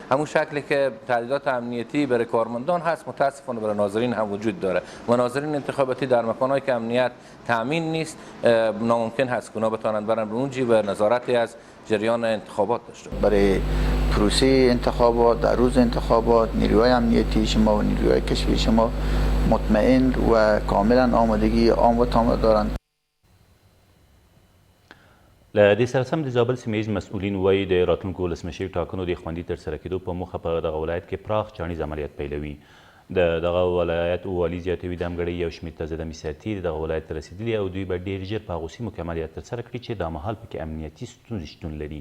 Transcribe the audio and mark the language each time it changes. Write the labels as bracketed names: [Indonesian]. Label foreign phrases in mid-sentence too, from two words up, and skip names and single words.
[Persian] همون شکلی که تعدیدات امنیتی برای کارمندان هست متاسفانه برای ناظرین هم وجود داره و ناظرین انتخاباتی در مکان‌هایی که امنیت تامین نیست ناممکن هست که اونا بتوانند برن اونجا و نظارتی از جریان انتخابات داشته. برای پروسه انتخابات در روز انتخابات نیروهای امنیتی شما و نیروهای کشفی شما مطمئن و کاملا آمادگی عام و تام دارند. [Pashto] له دې سره سم د زابل سیمه ییز مسؤلین وایي د راتلونکو ولسمشري ټاکنو د خوندي ترسره کېدو په موخه په دغه ولایت کې پراخ چاڼیز عملیات پیلوي. د دغه ولایت والي زیاتوي د همګړۍ یو شمېر تازه دمې سرتېري دغه ولایت ته رسېدلي او دوی به ډېر ژر په هغو سیمو کې عملیات ترسره کړي چې دا مهال پکې امنیتي ستونزې شتون لري.